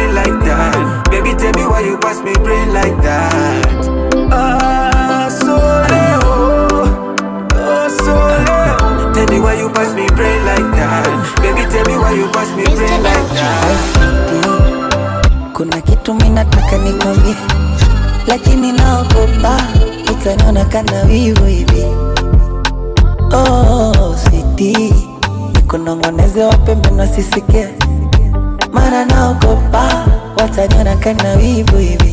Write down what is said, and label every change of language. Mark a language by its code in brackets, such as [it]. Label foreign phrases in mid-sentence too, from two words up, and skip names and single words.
[en] like that? Baby, tell me why you pass me brain like that? Tell me why you pass me brain like that? Baby, tell me why you pass me brain like that? [sw] Kuna kitu minataka nikwambie, lakini naogopa utaniona kana wivu hivi. Oh, sweetie, nikunongoneze wapembe wasisikie, mara naogopa wataniona kana wivu hivi.